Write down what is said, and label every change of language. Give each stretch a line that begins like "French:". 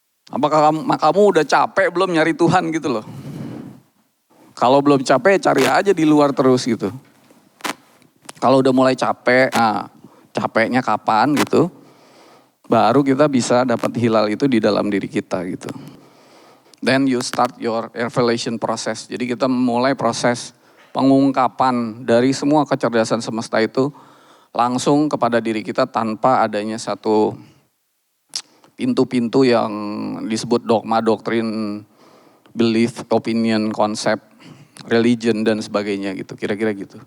Indonesian: Apakah kamu udah capek belum nyari Tuhan gitu loh. Kalau belum capek cari aja di luar terus gitu. Kalau udah mulai capek, capeknya kapan gitu. Baru kita bisa dapat hilal itu di dalam diri kita gitu.
English: Then you start your revelation process.
Indonesian: Jadi kita mulai proses pengungkapan dari semua kecerdasan semesta itu langsung kepada diri kita tanpa adanya satu pintu-pintu yang disebut dogma, doktrin, belief, opinion, konsep, religion dan sebagainya gitu. Kira-kira gitu.